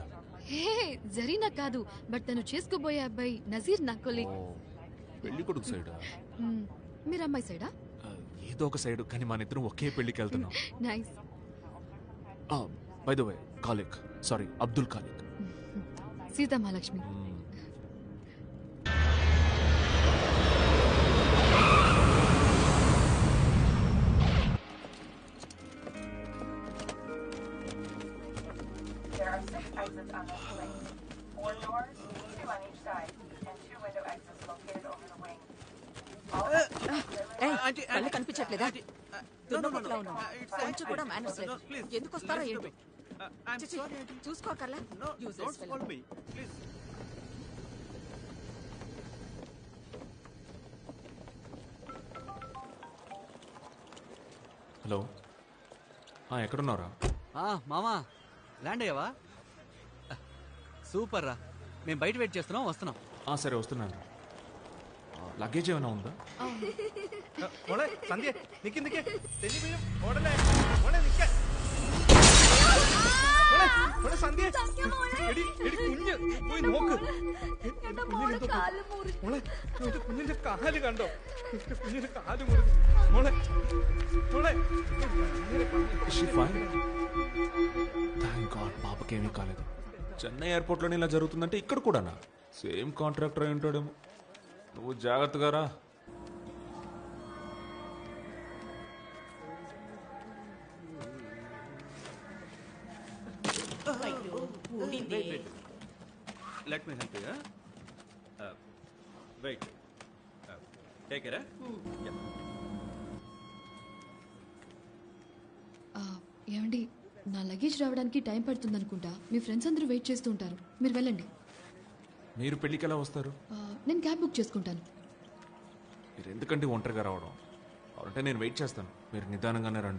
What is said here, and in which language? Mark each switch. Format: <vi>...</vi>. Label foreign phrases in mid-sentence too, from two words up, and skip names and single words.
<te>హే, జరీనా కాదు, బట్ తను చేసుకోబోయే అబ్బాయి నజీర్ నా కొలీగ్. పెళ్లి కొడుకు సైడా? మీరు అమ్మాయి సైడా? ఏదో ఒక సైడ్, కానీ మన ఇద్దరం ఒకే పెళ్లికి వెళ్తున్నాం. నైస్.</te> <en>by the way,</en> <te>ఖాలిక్, సారీ అబ్దుల్ ఖాలిక్. సీతా మహాలక్ష్మి.</te> <en>There are 6 exits on this plane. 4 doors, 2 on each side, and 2 window exits located over the wing.</en> <te>కళ్ళు కనిపించట్లేదా? కొంచెం కూడా మేనర్స్ లేదు. ఎందుకు వస్తారో ఏంటో. చూసుకోకర్లా. హలో, ఎక్కడున్నారా? మామా ల్యాండ్ అయ్యావా? సూపర్ రా, మేము బయట వెయిట్ చేస్తున్నాం, వస్తున్నాం. సరే వస్తున్నాను. లగేజ్ ఏమైనా ఉందా?</te> <ml>മോളെ സന്ധ്യ നിക്ക് നിക്ക് തെന്നി വീഴും ഓടല്ലേ മോളെ നിക്ക മോളെ മോളെ സന്ധ്യ എടി എടി കുഞ്ഞ് പോയി നോക്ക് മോളെ എന്റെ കുഞ്ഞിന്റെ കാല് കണ്ടോ എന്റെ കുഞ്ഞിന്റെ കാല് മുറിഞ്ഞു മോളെ മോളെ</ml> <en>thank god</en> <te>పాపకి ఏమీ కాలేదు. చెన్నై ఎయిర్పోర్ట్లోనే ఇలా జరుగుతుందంటే ఇక్కడ కూడానా?</te> <en>same contractor</en> <te>అయి ఉంటాడేమో. నువ్వు జాగ్రత్తగా రా.</te> <en>Let me help you. Wait. Take it. Yeah.</en> <te>ఏమండి నా లగేజ్ రావడానికి టైం పడుతుంది అనుకుంటా. మీ ఫ్రెండ్స్ అందరూ వెయిట్ చేస్తూ ఉంటారు, మీరు వెళ్ళండి. మీరు పెళ్ళికి ఎలా వస్తారు? నేను</te> <en>cab book</en> <te>చేసుకుంటాను. మీరు ఎందుకంటే ఒంటరిగా రావడం? అంటే నేను వెయిట్ చేస్తాను, మీరు నిదానంగానే రండి.</te>